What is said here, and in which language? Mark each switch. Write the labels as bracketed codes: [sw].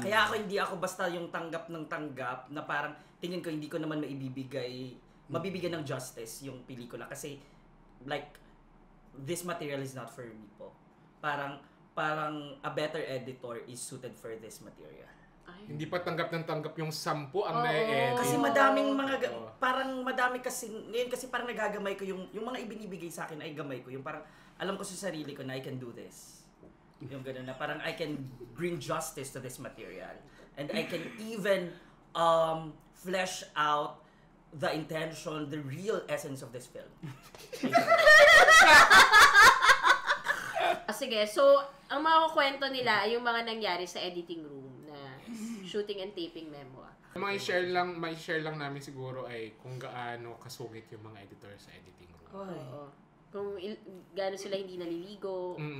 [tl] Kaya hindi ako basta yung tanggap ng tanggap na parang tingin ko hindi ko naman mabibigyan ng justice yung pelikula. [en] Kasi like, this material is not for me po. Parang a better editor is suited for this material. [tl] Hindi pa tanggap ng tanggap yung 10 ang Oo. na-edit. Kasi madaming madami kasi, ngayon kasi parang nagagamay ko yung mga ibinibigay sa akin ay gamay ko. Yung parang, alam ko sa sarili ko na [en] I can do this. [tl] Yung gano'n na parang [en] I can bring justice to this material. And I can even flesh out the intention, the real essence of this film. [tl] Sige, so, ang mga kwento nila ay yung mga nangyari sa editing room na [en] shooting and taping memo. [tl] May share lang namin siguro ay kung gaano kasungit yung mga editor sa editing room. Oo. Kung gaano sila hindi naliligo.